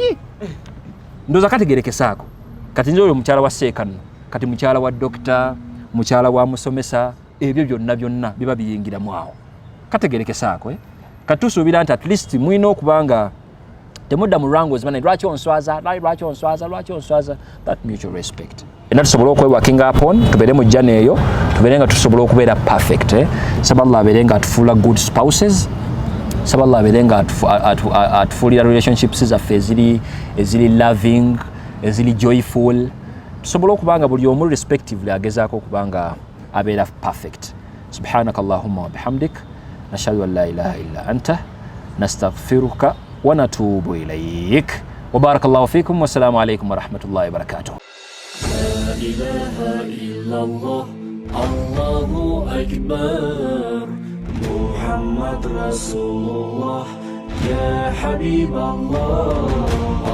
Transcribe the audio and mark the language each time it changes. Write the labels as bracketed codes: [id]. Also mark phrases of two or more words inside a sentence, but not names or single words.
[lg] Ndowooza kategeerekesaako. Kati nze oyo mukyala wa Seeka nno, kati mukyala wa dokita, mukyala wa musomesa, ebyo byonna biba biyingiramu awo. Kategeerekesaako. Kati tusuubira nti [en] at least [lg] mwina okubanga temudda mu wrangles bana lwaki onswaza. [en] That mutual respect. [lg] Era tusobola okwewakinga upon, tubeere mu jjana eyo, tubeere nga tusobola okubeera perfect. Saba Allah abeere nga atufuula [en] good spouses. [lg] Saba Allah abeere nga atufuulira relationships zaffe eziri loving, eziri joyful. Tusobola okubanga buli omu respectively agezaako okubanga abeera perfect. [ar] سبحانك اللهم وبحمدك. نشهد أن لا إله إلا أنت نستغفرك ونتوب إليك وبارك الله فيكم والسلام عليكم ورحمة الله وبركاته. لا إله إلا الله الله أكبر محمد رسول الله يا حبيب الله.